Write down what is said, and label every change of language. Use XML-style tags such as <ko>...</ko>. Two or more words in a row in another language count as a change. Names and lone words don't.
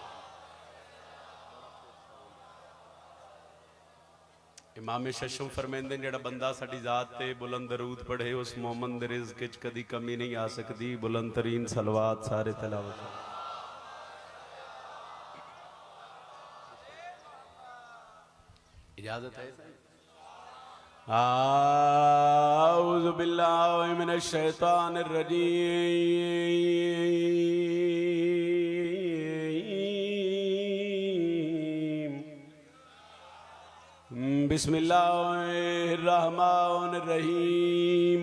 <pa>امام ششم فرماندے جیہڑا بندہ ساڈی ذات تے بلند درود پڑھے اس مومن دے رزق چ کدی کمی نہیں آ سکتی. بلند ترین صلوات سارے تلاوت اجازت ہے.</pa> <ar>أعوذ بالله من الشيطان الرجيم بسم الله الرحمن الرحيم.</ar>